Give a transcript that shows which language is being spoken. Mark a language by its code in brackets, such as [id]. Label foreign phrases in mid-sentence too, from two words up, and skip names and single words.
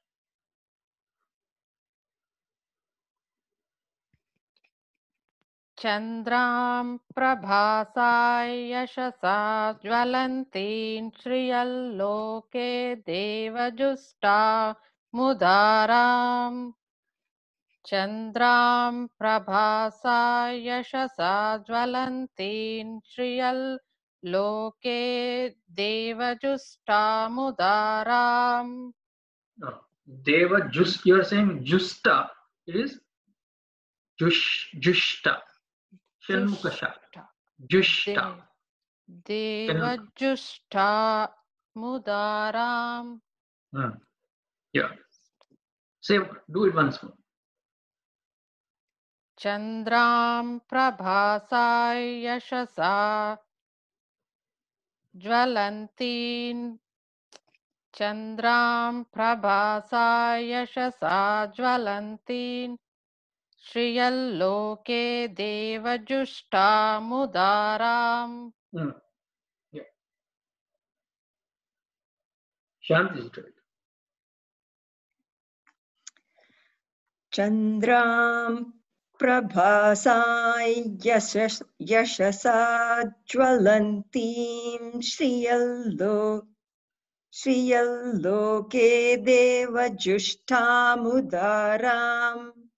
[sa] चन्द्रं प्रभासै यशसा ज्वलन्तिन् श्रियल्लोके देवजुस्ता मुदारम्. चन्द्रं प्रभासै यशसा ज्वलन्तिन् श्रियल्लोके देवजुस्ता मुदारम्. देव जुस्त, [en] you are saying justa. It is jushta. [sa] षण्मुखश। जुष्टा. देवजुस्ता मुदारम्. [en] Yeah. Say, do it once more. [sa] चन्द्रं प्रभासै यशसा ज्वलन्तिन्. चन्द्रं प्रभासै यशसा ज्वलन्तिन्. श्रियल्लोके देवजुष्टा मुदारम्. [en] Yeah. Shanti is correct. [sa] चन्द्रं प्रभासै यशसा ज्वलन्तिं श्रियल्लोके देवजुष्टमुदारम्.